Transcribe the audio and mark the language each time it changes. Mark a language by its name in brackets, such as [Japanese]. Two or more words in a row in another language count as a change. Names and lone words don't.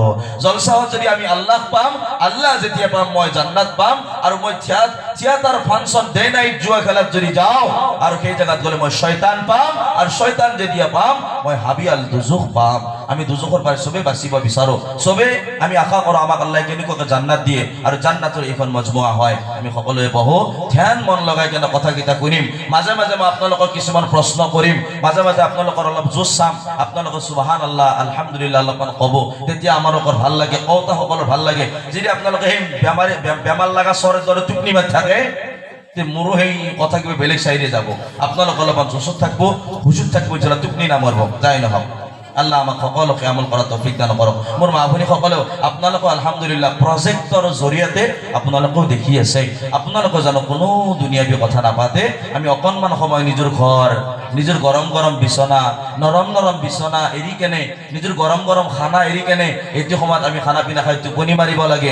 [Assamese] জলচাহত যদি আমি আল্লাহ পাম, আল্লাহ যেতিয়া পাম মই জান্নাত পাম, আৰু মই থিয়েটাৰ, ফাংচন, [English] day night [Assamese] জুৱা খেলাত যদি যাওঁ আৰু সেই জায়গাত গ'লে মই শয়তান পাম, আৰু শয়তান যেতিয়া পাম মই হাবিয়াল দুজুখ পাম। আমি দুজুখৰ পৰা চবেই বাচিব বিচাৰো, চবেই আমি আশা কৰোঁ আমাক আল্লাহ কেনেকুৱাকৈ জান্নাত দিয়ে, আৰু জান্নাতৰ এইখন মজমুৱা হয়। আমি সকলোৱে বহো, ধ্যান মন লগাই কেনে কথাকেইটা শুনিম। মাজে মাজে মই আপোনালোকক কিছুমান প্ৰশ্ন কৰিম, মাজে মাজে আপোনালোকৰ অলপ জোচ চাম, আপোনালোকে [Arabic] سبحان الله الحمد لله [Assamese] অলপমান ক'ব, তেতিয়া আমালোকৰ ভাল লাগে, কওঁতাসকলৰ ভাল লাগে। যদি আপোনালোকে সেই বেমাৰ লগা চৰৰ দৰে টোপনি মাৰি থাকে, মোৰো সেই কথা কিবা বেলেগ চাইডে যাব। আপোনালোকে অলপমান জোচত থাকিব, হুজুত থাকিব, যেন টোপনি নামাৰিব, যাই নহওক। আল্লাহ আমাক সকলোকে আমল কৰা তৌফিক দান কৰক। মোৰ মা ভনীসকলেও আপোনালোকে আলহামদুলিল্লাহ প্ৰজেক্টৰ জৰিয়তে আপোনালোকেও দেখি আছে, আপোনালোকে জানো কোনো দুনিয়াবী কথা নাপাতে, আমি অকণমান সময় নিজৰ ঘৰ, নিজৰ গৰম গৰম বিচনা, নৰম নৰম বিচনা এৰি কেনে, নিজৰ গৰম গৰম খানা এৰি কেনে এইটো সময়ত আমি খানা পিনা খাই টোপনি মাৰিব লাগে।